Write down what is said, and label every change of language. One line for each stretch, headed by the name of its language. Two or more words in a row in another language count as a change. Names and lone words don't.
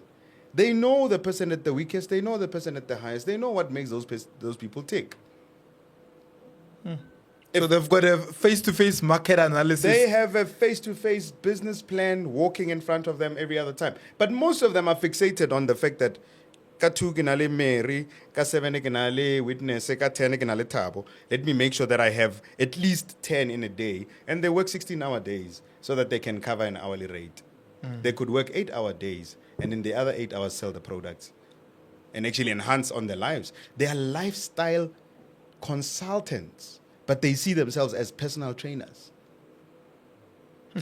English: They know the person at the weakest. They know the person at the highest. They know what makes those people tick. So they've got a face-to-face market analysis. They have a face-to-face business plan walking in front of them every other time. But most of them are fixated on the fact that
Northern Sotho: ka 2 ke na le Mary, ka 7 ke na le Witness, ka 10 ke na le Thabo.
English: Let me make sure that I have at least 10 in a day. And they work 16-hour days so that they can cover an hourly rate. They could work 8-hour days and in the other 8 hours sell the products and actually enhance on their lives. They are lifestyle consultants, but they see themselves as personal trainers.